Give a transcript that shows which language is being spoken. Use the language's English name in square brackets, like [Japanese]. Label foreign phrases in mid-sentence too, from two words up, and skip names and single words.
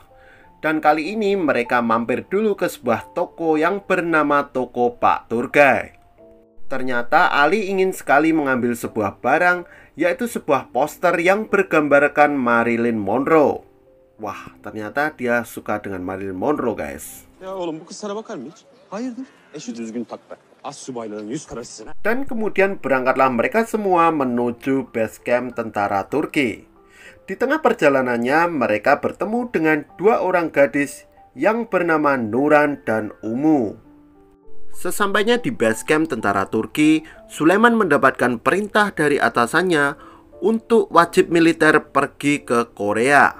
[Indonesian] Dan kali ini mereka mampir dulu ke sebuah toko yang bernama Toko Pak Turgay. Ternyata Ali ingin sekali mengambil sebuah barang, yaitu sebuah poster yang bergambarkan Marilyn Monroe. Wah, ternyata dia suka dengan Marilyn Monroe, guys. [Turkish] Ya oğlum bu kız sana bakar mı hiç? Hayırdır? Şu düzgün tak be. Astsubayların yüz karasısına. [Indonesian] Dan kemudian berangkatlah mereka semua menuju base camp tentara Turki. Di tengah perjalanannya mereka bertemu dengan dua orang gadis yang bernama Nuran dan Umu. Sesampainya di base camp tentara Turki, Sulaiman mendapatkan perintah dari atasannya untuk wajib militer pergi ke Korea.